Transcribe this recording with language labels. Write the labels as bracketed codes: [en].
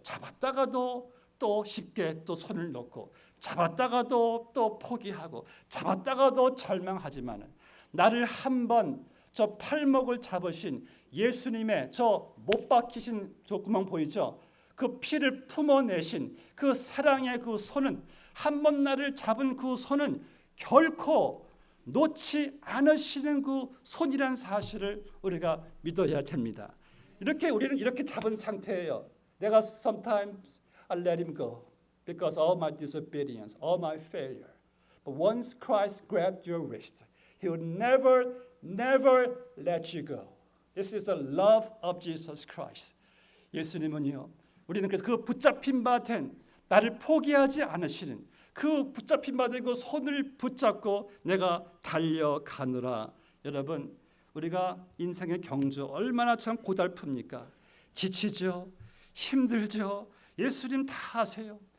[ko] 잡았다가도 또 쉽게 또 손을 놓고 잡았다가도 또 포기하고 잡았다가도 절망하지만은 나를 한번 저 팔목을 잡으신 예수님의 저 못 박히신 저 구멍 보이죠? 그 피를 품어내신 그 사랑의 그 손은 한 번 나를 잡은 그 손은 결코 놓지 않으시는 그 손이라는 사실을 우리가 믿어야 됩니다. 이렇게 우리는 이렇게 잡은 상태예요. [en] 내가 sometimes I let him go because all my disobedience, all my failure. But once Christ grabbed your wrist, He will never let you go. This is the love of Jesus Christ. [ko] 예수님은요, 우리는 그래서 그 붙잡힌 바 된 나를 포기하지 않으시는 그 붙잡힌 바 된 그 손을 붙잡고 내가 달려가느라. 여러분, 우리가 인생의 경주 얼마나 참 고달픕니까? 지치죠, 힘들죠. 예수님 다 아세요.